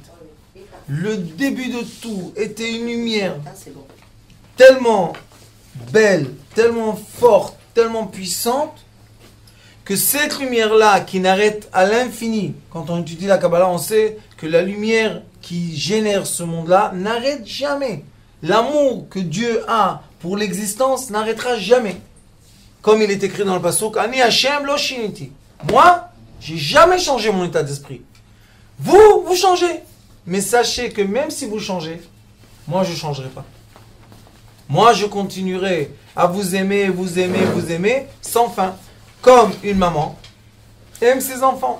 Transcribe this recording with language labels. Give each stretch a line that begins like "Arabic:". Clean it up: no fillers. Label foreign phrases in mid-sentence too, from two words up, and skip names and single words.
French: Le début de tout était une lumière tellement belle, tellement forte, tellement puissante, que cette lumière-là, qui n'arrête à l'infini, quand on étudie la Kabbalah, on sait que la lumière qui génère ce monde-là n'arrête jamais. L'amour que Dieu a pour l'existence n'arrêtera jamais. Comme il est écrit dans le pasuk,
Hebrew: אני השם לא שניתי.
French: Moi, j'ai jamais changé mon état d'esprit. Vous changez. Mais sachez que même si vous changez, moi je ne changerai pas. Moi je continuerai à vous aimer, vous aimer, vous aimer, sans fin. Comme une maman aime ses enfants.